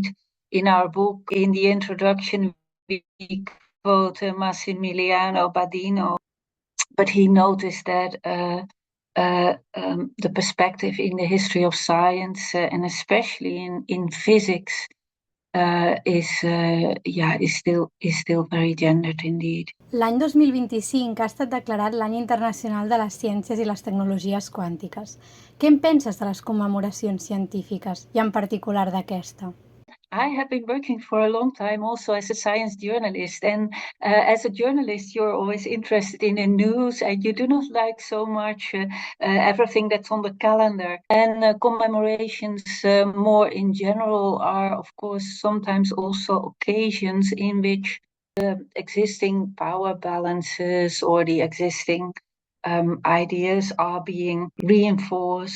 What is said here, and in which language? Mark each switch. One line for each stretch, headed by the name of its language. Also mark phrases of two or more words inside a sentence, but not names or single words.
English: In our book, in the introduction, we quote Massimiliano Badino, but he noticed that the perspective in the history of science and especially in physics is still very gendered indeed.
Catalan: L'any 2025 ha estat declarat l'Any Internacional de les Ciències i les Tecnologies Quàntiques. Què en penses de les commemoracions científiques i en particular d'aquesta?
English: I have been working for a long time also as a science journalist, and as a journalist you're always interested in the news and you do not like so much everything that's on the calendar. And commemorations more in general are of course sometimes also occasions in which the existing power balances or the existing ideas are being reinforced.